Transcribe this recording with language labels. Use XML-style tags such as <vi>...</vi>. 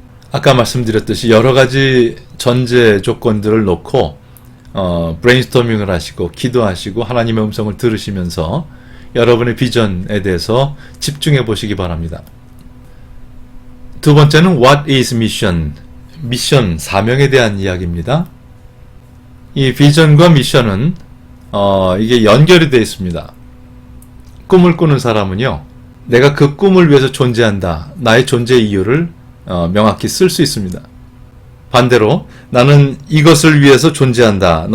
<ko>아까 말씀드렸듯이 여러 가지 전제 조건들을 놓고 브레인스토밍을 하시고 기도하시고 하나님의 음성을 들으시면서 여러분의 비전에 대해서 집중해 보시기 바랍니다. 두 번째는</ko> <en>What is mission?</en> <ko>미션, 사명에 대한 이야기입니다. 이 비전과 미션은 이게 연결이 되어 있습니다. 꿈을 꾸는 사람은요, 내가 그 꿈을 위해서 존재한다. 나의 존재 이유를 명확히 쓸 수 있습니다. 반대로 나는 이것을 위해서 존재한다.</ko>